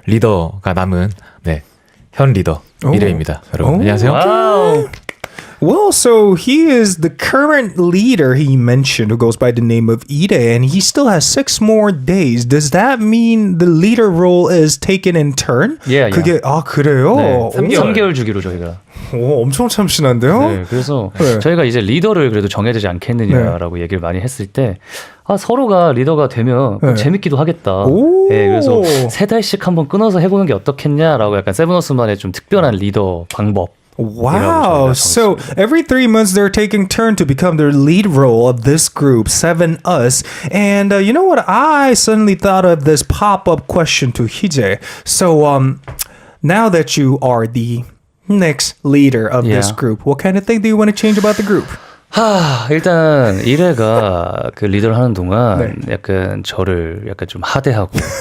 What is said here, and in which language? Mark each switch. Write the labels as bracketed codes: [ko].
[ko] 리더가 남은 현 리더 이래입니다. 여러분, 오. 안녕하세요. 와우. [en] Well, so he is the current leader he mentioned who goes by the name of 𝐈𝐧𝐬, and he still has 6 more days. Does that mean the leader role is taken in turn? Yeah, [ko] 그게 그래요? 네, 3개월. 3개월 주기로 저희가. 오, 엄청 참신한데요? 네, 그래서 네. 저희가 이제 리더를 그래도 정해야 되지 않겠느냐라고 얘기를 많이 했을 때 서로가 리더가 되면 네. 재밌기도 하겠다. 오. 네, 그래서 3달씩 한번 끊어서 해보는 게 어떻겠냐라고 약간 세븐우스만의 좀 특별한 리더 방법. [en] Wow. So every 3 months they're taking turn to become the lead role of this group, SEVENUS. And you know what? I suddenly thought of this pop-up question to 희재. So now that you are the next leader of this group, what kind of thing do you want to change about the group? [ko] 일단 그 리더를 하는 동안 네. 약간 저를 약간 좀 하대하고